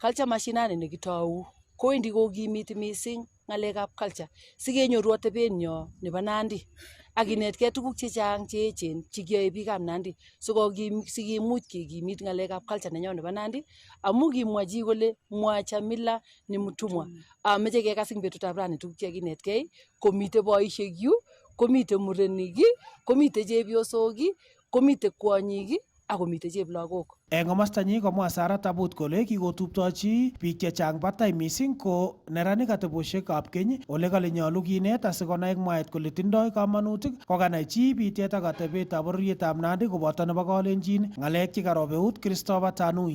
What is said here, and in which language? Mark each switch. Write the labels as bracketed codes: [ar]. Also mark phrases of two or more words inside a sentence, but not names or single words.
[kln] Culture Mashinani nekitou kowendi kokimiti mising ng'alekab culture sikenyoru atebenyo nebo Nandi akinetkei tuguk chechang cheechen chekiyoe biikab Nandi sikimuch kekimit ng'alekab culture nenyo nebo Nandi amu kimwa chi kole [sw] mwacha mila ni mtumwa. [kln] Ameche kekas ing betutab rani tuguk chekinetkei komite boisiek yu, komite murenik, komite chepyosok, komite kwonyik akomite cheplagok. Eng komostanyi komwa Sara Tabut kole kikotuptochi biik chechang batai mising ko neranik ateboshekab keny ole kale nyolu kinet asikonai mwaet kole tindoi kamanutik kokanai chi bitet ak atebetab bororietab Nandi koboto nebo Kalenjin ng'alek chekarob eut Christopher Tanui.